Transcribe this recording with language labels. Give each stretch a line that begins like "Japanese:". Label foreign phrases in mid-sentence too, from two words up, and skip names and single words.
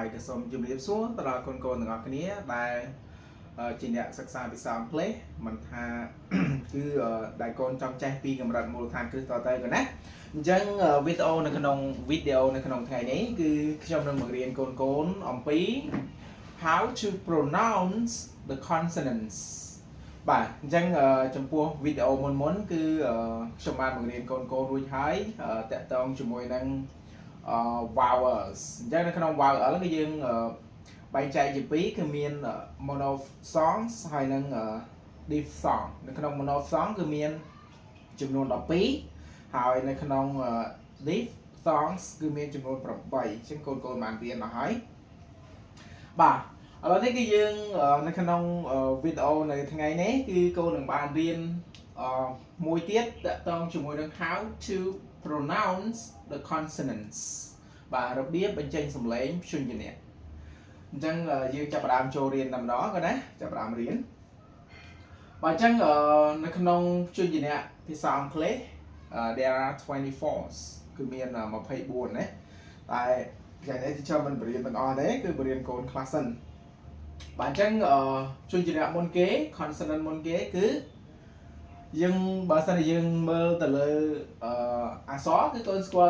Khmer: ក៏សូមជម្រាបសួរទៅដល់កូនៗទាំងអស់គ្នាដែលជាអ្នកសិក្សាភាសាអង់គ្លេសមិនថាគឺដែលកូនចង់ចេះពីកម្រិតមូលដ្ឋានគ្រឹះតទៅក៏ណាអញ្ចឹងវីដេអូនៅក្នុងថ្ងៃនេះគឺខ្ញុំនឹងបង្រៀនកូនអំពី
English: how to pronounce the consonants
Khmer: បាទអញ្ចឹងចំពោះវីដេអូមុនគឺខ្ញុំបានបង្រៀនកូនរួចហើយតាក់ទងជាមួយនឹង vowels អញ្ចឹងនៅក្នុង vowel គឺយើងបែងចែកជាពីរគឺមាន monophthongs ហើយនិង diphthong នៅក្នុង monophthong គឺមានចំនួន12ហើយនៅក្នុង diphthongs គឺមានចំនួន8អញ្ចឹងកូនបានរៀនមកហើយបាទឥឡូវនេះគឺយើងនៅក្នុងវីដេអូនៅថ្ងៃនេះ គឺកូននឹងបានរៀនមួយទៀតតាក់ទងជាមួយនឹង
English: how to pronounce the consonants
Khmer: បាទរបៀបបញ្ចេញសំឡេងព្យញ្ជនៈអញ្ចឹងយើងចាប់ផ្ដើមចូលរៀនតែម្ដងក៏ណាចាប់ផ្ដើមរៀនបាទអ ញ្ចឹងនៅក្នុងព្យញ្ជនៈភាសាអង់គ្លេស
English: there are 24
Khmer: គឺមាន24ណាតែថ្ងៃនេះទីខ្ញុំមិនបរៀនទាំងអស់ទេគឺបរៀនកូនខ្លះសិន បាទអញ្ចឹងព្យញ្ជនៈមុនគេ consonant មុនគេគឺយើងបើសិនជាយើងមើលទៅលើអក្សរគឺកូនស្គាល់